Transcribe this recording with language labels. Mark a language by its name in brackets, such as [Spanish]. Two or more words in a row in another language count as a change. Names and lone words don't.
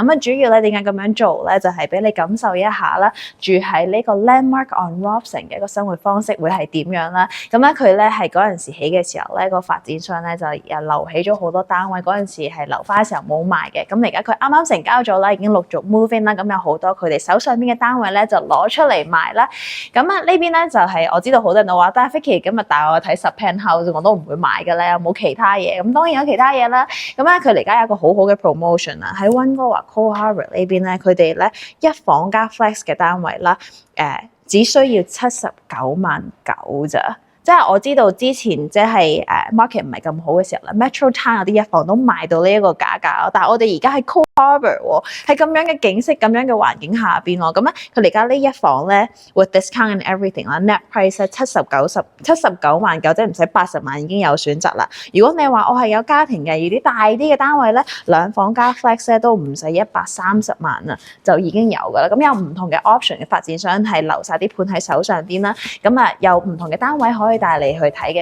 [Cantonese] 咁啊，主要咧點解咁樣做咧，就係俾你感受一下啦，住喺呢個 Landmark on Robson 嘅一個生活方式會係點樣啦。咁咧佢咧係嗰陣時起嘅時候咧，個發展商咧就又留起咗好多單位，嗰陣時係留翻嘅時候冇賣嘅。咁而家佢啱啱成交咗啦，已經陸續 [English] move in [Cantonese] 啦。咁有好多佢哋手上邊嘅單位咧就攞出嚟賣啦。咁啊呢邊咧就係我知道好多人都話，但係 Vicky 今日帶我去睇10 penthouse， 我都唔會買嘅咧，有冇其他嘢？咁當然有其他嘢啦。咁咧佢而家有一個好好嘅 promotion 啊，喺溫哥華 Cole Harbour 呢邊咧，佢哋咧一房加 flex 嘅單位啦，只需要79.9萬咋。即係我知道之前即係market 唔係咁好嘅時候啦 ，Metro Town 有啲一房都賣到呢一個價格，但係我哋而家喺 Cole Harbour 喎，喺咁樣嘅景色、咁樣嘅環境下邊喎，咁咧佢而家呢一房咧 [English] with discount and everything [Cantonese] 啦 ， [English] net price [Cantonese] 係79.9萬，即係唔使80萬已經有選擇啦。如果你話我係有家庭嘅，而啲大啲嘅單位咧，2房加 flex 咧都唔使130萬啊，就已經有㗎啦。咁有唔同嘅 option 嘅發展商係留晒啲盤喺手上邊啦，咁啊有唔同嘅單位可以帶你去睇嘅。